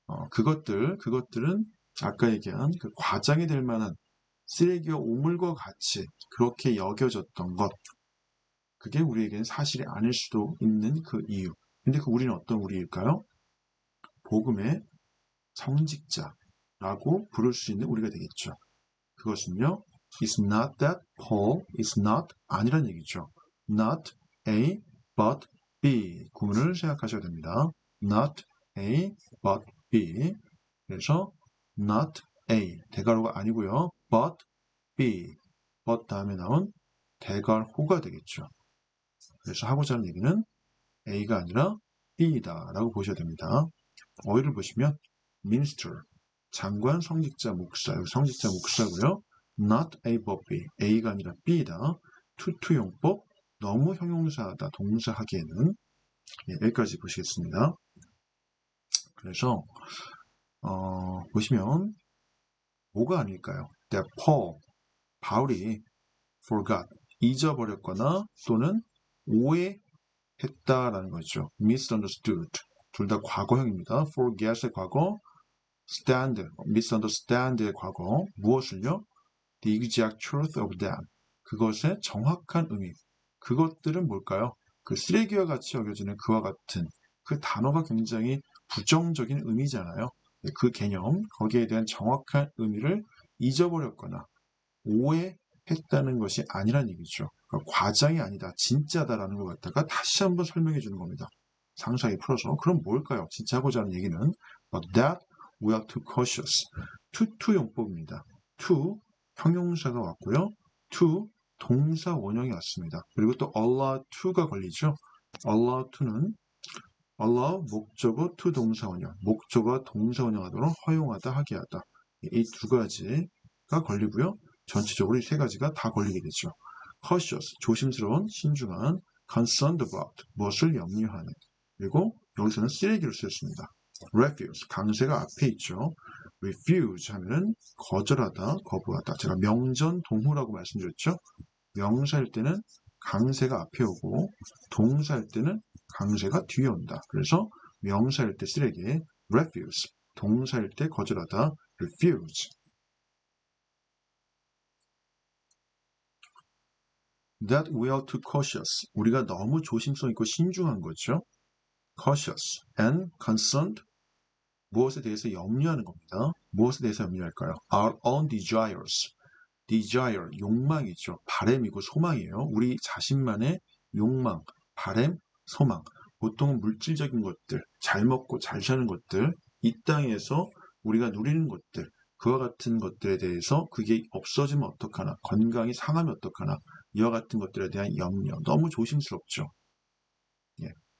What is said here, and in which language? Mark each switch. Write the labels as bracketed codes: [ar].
[ko] 그것들은 아까 얘기한 그 과장이 될 만한 쓰레기와 오물과 같이 그렇게 여겨졌던 것. 그게 우리에게는 사실이 아닐 수도 있는 그 이유. 근데 그 우리는 어떤 우리일까요? 복음의 성직자라고 부를 수 있는 우리가 되겠죠. 그것은요. [en] It's not that Paul is not [ko] 아니란 얘기죠. [en] Not A but B. [ko] 구문을 생각하셔야 됩니다. [en] Not A but B. [ko] 그래서 not A 대괄호가 아니고요. [en] but B. [ko] but 다음에 나온 대괄호가 되겠죠. 그래서 하고자 하는 얘기는 A가 아니라 B이다 라고 보셔야 됩니다. 어휘를 보시면 minister, 장관, 성직자, 목사, 성직자, 목사고요. not A but B, A가 아니라 B이다. 투투용법, 너무 형용사다, 동사하기에는. 여기까지 보시겠습니다. 그래서 보시면 뭐가 아닐까요? [en] That Paul, [ko] 바울이 forgot, 잊어버렸거나 또는 오해했다라는 거죠. misunderstood, 둘 다 과거형입니다. forget의 과거, stand, misunderstand의 과거, 무엇을요? [en] The exact truth of them, [ko] 그것의 정확한 의미. 그것들은 뭘까요? 그 쓰레기와 같이 여겨지는 그와 같은 그 단어가 굉장히 부정적인 의미잖아요. 그 개념, 거기에 대한 정확한 의미를 잊어버렸거나 오해했다는 것이 아니란 얘기죠. 그러니까 과장이 아니다, 진짜다라는 것 갖다가 다시 한번 설명해 주는 겁니다. 상세하게 풀어서. 그럼 뭘까요? 진짜 하고자 하는 얘기는 [en] But that we are too cautious. [ko] 투투용법입니다. to 형용사가 왔고요. to 동사 원형이 왔습니다. 그리고 또 allow to가 걸리죠. allow to는 allow 목적어 to 동사 원형, 목적어 동사 원형하도록 허용하다, 하게 하다. 이 두 가지가 걸리고요. 전체적으로 이 세 가지가 다 걸리게 되죠. cautious, 조심스러운, 신중한, concerned about, 무엇을 염려하는. 그리고 여기서는 쓰레기로 쓰였습니다. refuse, 강세가 앞에 있죠. refuse 하면은 거절하다, 거부하다. 제가 명전동후라고 말씀드렸죠. 명사일 때는 강세가 앞에 오고 동사일 때는 강세가 뒤에 온다. 그래서 명사일 때 쓰레기, refuse, 동사일 때 거절하다, refuse. [en] That we are too cautious. [ko] 우리가 너무 조심성 있고 신중한 거죠. [en] cautious and concerned. [ko] 무엇에 대해서 염려하는 겁니다. 무엇에 대해서 염려할까요? [en] Our own desires. [ko] desire, 욕망이죠. 바램이고 소망이에요. 우리 자신만의 욕망, 바램, 소망. 보통은 물질적인 것들, 잘 먹고 잘 사는 것들, 이 땅에서 우리가 누리는 것들, 그와 같은 것들에 대해서 그게 없어지면 어떡하나, 건강이 상하면 어떡하나, 이와 같은 것들에 대한 염려, 너무 조심스럽죠. 예.